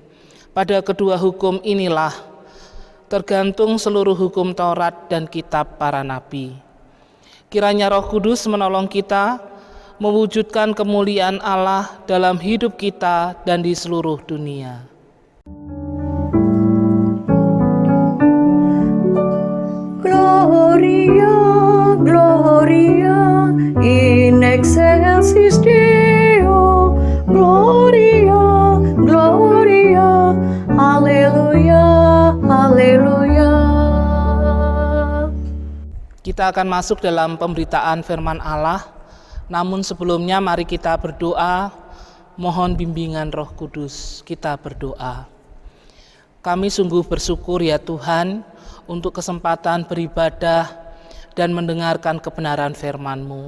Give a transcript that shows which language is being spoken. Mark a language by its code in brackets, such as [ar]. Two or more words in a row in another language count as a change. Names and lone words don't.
[id] Pada kedua hukum inilah tergantung seluruh hukum Taurat dan kitab para nabi. Kiranya Roh Kudus menolong kita mewujudkan kemuliaan Allah dalam hidup kita dan di seluruh dunia. [la] Gloria, Gloria, in excelsis Deo. Gloria, Gloria, [id] Haleluya, Haleluya. Kita akan masuk dalam pemberitaan firman Allah. Namun sebelumnya mari kita berdoa, mohon bimbingan Roh Kudus. Kita berdoa. Kami sungguh bersyukur ya Tuhan untuk kesempatan beribadah dan mendengarkan kebenaran firman-Mu.